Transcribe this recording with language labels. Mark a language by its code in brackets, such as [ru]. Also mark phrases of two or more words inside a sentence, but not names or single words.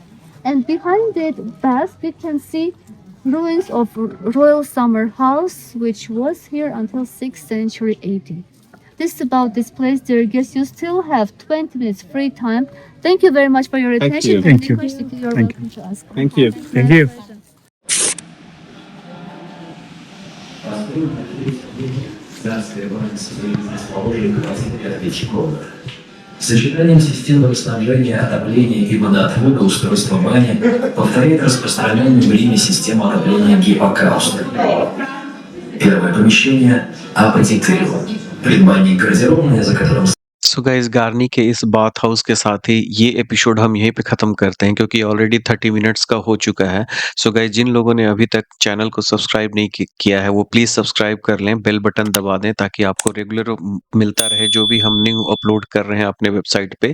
[en] And behind the bath, we can see ruins of royal summer house, which was here until 6th century AD. This is about this place, dear guests. You still have 20 minutes free time. Thank you very much for your attention. you. Thank you. Any questions, you're welcome to ask. Thank you. Thank you. [ru] Царское воинство расположено 25 веков. Сочетанием системы снабжения, отопления и водоотвода устройства бани повторяет распространенную в Риме систему отопления Гиппокауста. Первое помещение – апотекариум, предбанник гардеробная, за которым [en] so guys [hi] गार्नी के इस बाथ हाउस के साथ ही ये एपिसोड हम यहीं पे ख़त्म करते हैं क्योंकि ऑलरेडी 30 मिनट्स का हो चुका है। [en] so guys [hi] जिन लोगों ने अभी तक चैनल को सब्सक्राइब नहीं किया है वो [en] please subscribe [hi] कर लें, [en] bell button [hi] दबा दें ताकि आपको रेगुलर मिलता रहे जो भी हम [en] new upload [hi] कर रहे हैं अपने वेबसाइट पे।